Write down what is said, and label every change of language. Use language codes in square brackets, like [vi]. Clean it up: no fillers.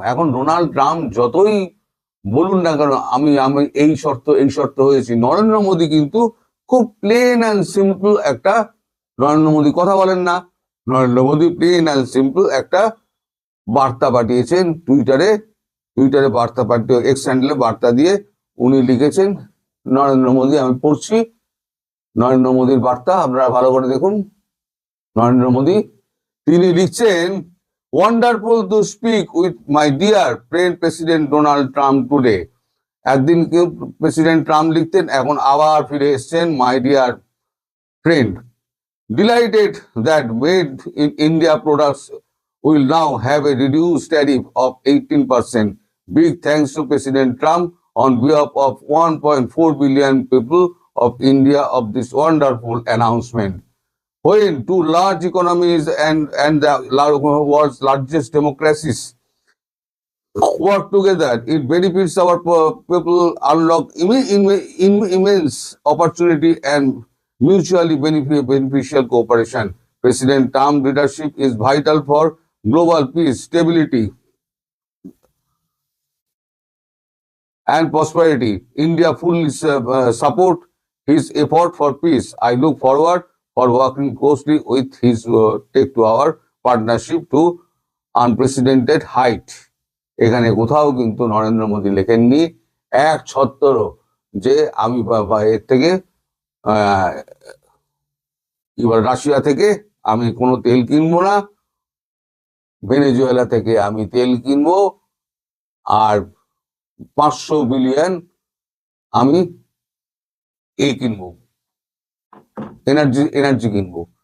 [bn] এখন Donald Trump যতই বলুন না কেন আমি এই শর্ত হয়েছি, নরেন্দ্র মোদী কিন্তু খুব [en] plain and simple [bn] একটা, নরেন্দ্র মোদী কথা বলেন না, Narendra Modi plain and simple একটা বার্তা পাঠিয়েছেন টুইটারে বার্তা পাঠিয়ে এক্স হ্যান্ডেলে বার্তা দিয়ে উনি লিখেছেন, নরেন্দ্র মোদী, আমি পড়ছি নরেন্দ্র মোদীর বার্তা, আপনারা ভালো করে দেখুন। নরেন্দ্র মোদী তিনি লিখছেন, [en] Wonderful to speak with my dear friend President Donald Trump today. [bn] একদিন কেউ প্রেসিডেন্ট ট্রাম্প লিখতেন, এখন আবার ফিরে এসছেন [en] My dear friend, delighted that made in India products will now have a reduced tariff of 18%. Big thanks to President Trump on behalf of 1.4 billion people of India of this wonderful announcement. When two large economies and the world's largest democracies work together, it benefits our people, unlock immense opportunity and mutually beneficial cooperation. President Trump's leadership is vital for global peace, stability, and prosperity. India fully support his effort for peace. I look forward for working closely with his take to our partnership to unprecedented height. [bn] এখানে কোথাও কিন্তু নরেন্দ্র মোদী লেখেননি এক ছত্তরও যে আমি এর থেকে এবার Russia থেকে আমি কোনো তেল কিনবো না, ভেনেজুয়েলা থেকে আমি তেল কিনবো, আর 500 বিলিয়ন আমি কিনবো, এনার্জি কিনবো।